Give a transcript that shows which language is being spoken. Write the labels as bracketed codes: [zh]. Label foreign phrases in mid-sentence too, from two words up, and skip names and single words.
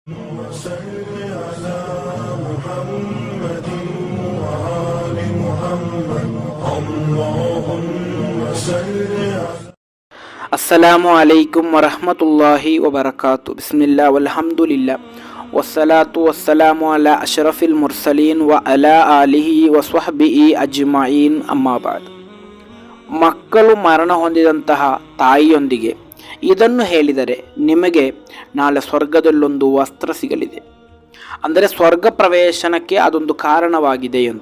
[ar] وصل على محمد وآل محمد اللهم صل على السلام عليكم ورحمة الله وبركاته. بسم الله والحمد لله والصلاة والسلام على أشرف المرسلين وعلى آله وصحبه أجمعين. أما بعد. [kn] ಮಕ್ಕಳು ಮರಣ ಹೊಂದಿದಂತಹ ತಾಯಿಯೊಂದಿಗೆ ಇದನ್ನು ಹೇಳಿದರೆ ನಿಮಗೆ ನಾಳೆ ಸ್ವರ್ಗದಲ್ಲೊಂದು ವಸ್ತ್ರ ಸಿಗಲಿದೆ, ಅಂದರೆ ಸ್ವರ್ಗ ಪ್ರವೇಶನಕ್ಕೆ ಅದೊಂದು ಕಾರಣವಾಗಿದೆ ಎಂದು.